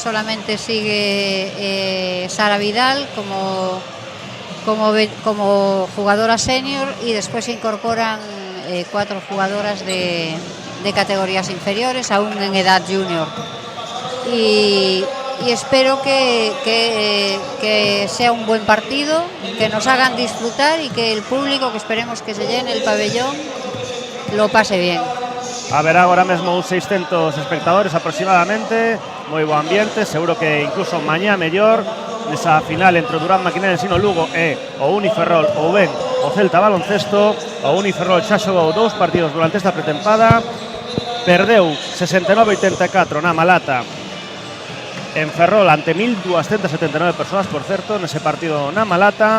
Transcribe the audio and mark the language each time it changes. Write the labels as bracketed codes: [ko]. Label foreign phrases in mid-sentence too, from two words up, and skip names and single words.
[es] Solamente sigue Sara Vidal como jugadora senior, y después se incorporan 4 jugadoras de categorías inferiores, aún en edad junior. Y espero que sea un buen partido, que nos hagan disfrutar y que el público, que esperemos que se llene el pabellón, lo pase bien. [gl] Haberá agora mesmo uns 600 espectadores aproximadamente, moi bo ambiente, seguro que incluso mañá mellor nesa final entre o Durán Maquinaria Ensino Lugo e o Uniferrol ou ben o Celta Baloncesto. O Uniferrol xa xogou 2 partidos durante esta pretempada, perdeu 69-84 na Malata en Ferrol ante 1279 persoas, por certo, nese partido na Malata.